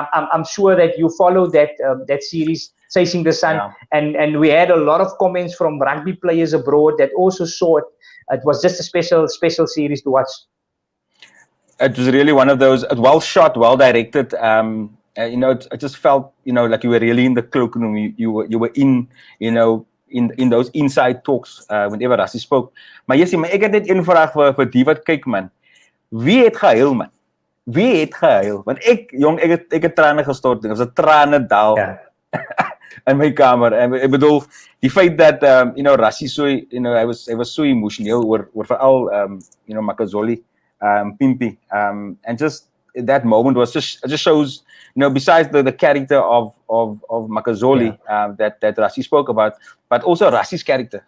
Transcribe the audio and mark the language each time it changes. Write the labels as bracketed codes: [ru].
[en] I'm sure that you follow that series, Chasing the Sun, and we had a lot of comments from rugby players abroad that also saw it. It was just a special series to watch. It was really one of those well shot, well directed. I just felt like you were really in the cloakroom. You were in in those inside talks whenever Rassie spoke. [af] Maar Jessie, ek het net een vraag vir die wat kyk, man. Wie het gehuil, man? Wie het gehuil? Want ek het trane gestort. Dit was 'n tranendal in my kamer. En ek bedoel, die feit dat Rassie so, hy was so emosioneel oor veral Makazole, [en] Pimpi, and just that moment was just shows, besides the character of Makazole that Rassie spoke about, but also Rassie's character.